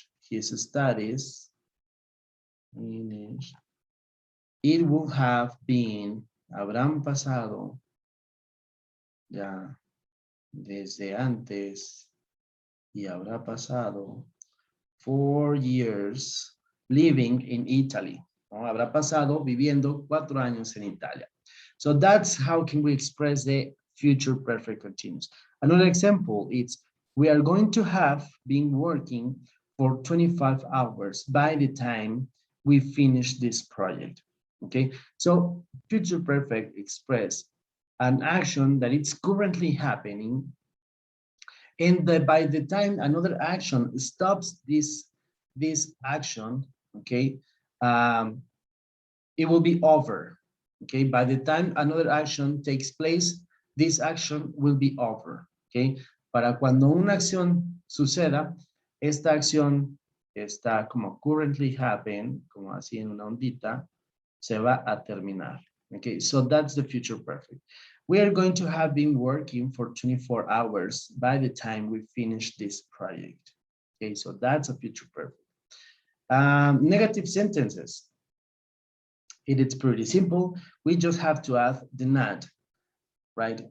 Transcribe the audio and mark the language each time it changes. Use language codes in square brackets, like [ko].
[en] his studies, it would have been, habrán pasado, ya, desde antes, y habrá pasado 4 years living in Italy. [es] ¿No? Habrá pasado viviendo 4 años en Italia. [en] So that's how can we express the future perfect continuous. Another example is we are going to have been working for 25 hours by the time we finish this project. Okay, so future perfect express an action that it's currently happening, and by the time another action stops this action, okay, it will be over. Okay, by the time another action takes place, this action will be over. [es] Okay, para cuando una acción suceda, esta acción está como currently happen, como así en una ondita, se va a terminar. [en] Okay, so that's the future perfect. We are going to have been working for 24 hours by the time we finish this project. Okay, so that's a future perfect. Negative sentences. It is pretty simple. We just have to add the not, right?